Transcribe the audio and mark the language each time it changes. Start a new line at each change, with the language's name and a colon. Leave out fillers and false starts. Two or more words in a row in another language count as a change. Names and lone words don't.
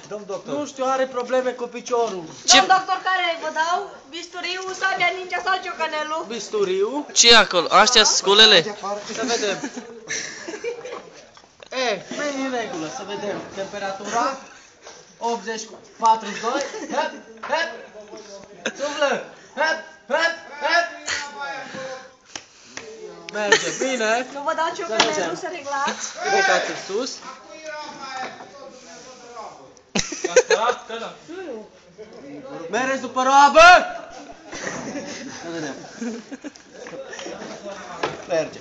Romanian: Nu știu, are probleme cu piciorul. Ce? Domn doctor, care vă dau? Bisturiu, sabia ninja sau ciocanelul? Bisturiu. Ce e acolo? Astea sculele? Să vedem. Nu în regulă, să vedem. Temperatura 80 cu 42. Hep, hep. Suflă. Hep, hep, hep. Merge bine. Nu vă dau ciocanelul să reglați? Ridicați sus. Mereți după roabă! Să vedem. Merge.